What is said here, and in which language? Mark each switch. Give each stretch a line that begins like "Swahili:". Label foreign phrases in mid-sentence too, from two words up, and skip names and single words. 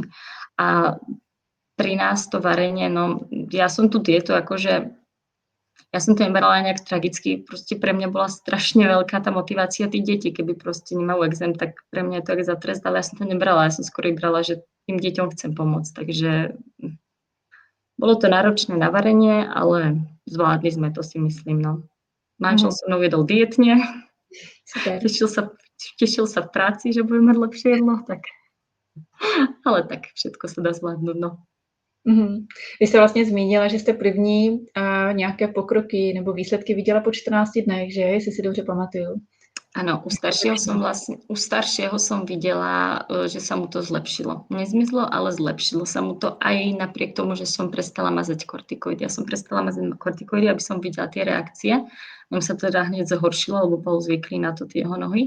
Slovak: A pri nás to varenie, no ja som tú dietu akože, ja som to nebrala nejak tragicky, proste pre mňa bola strašne veľká tá motivácia tých detí, keby proste nemajú exém, tak pre mňa je to jak za trest, ale ja som to nebrala, ja som skôr brala, že tým deťom chcem pomôcť, takže bolo to náročné na varenie, ale zvládli sme to, si myslím, no. Manžel so mnou jedol dietne, tešil sa v práci, že bude mať lepšie jedlo, tak ale tak všetko sa dá zvládnuť, no.
Czech: Vy jste vlastně zmínila, že jste první nějaké pokroky nebo výsledky viděla po 14 dnech, že? Jestli si dobře pamatuju.
Slovak: Áno, u staršieho som videla, že sa mu to zlepšilo. Nezmizlo, ale zlepšilo sa mu to aj napriek tomu, že som prestala mazať kortikoidy. Ja som prestala mazať kortikoidy, aby som videla tie reakcie. Mu sa teda hneď zhoršilo, lebo bol zvyklý na to tie jeho nohy.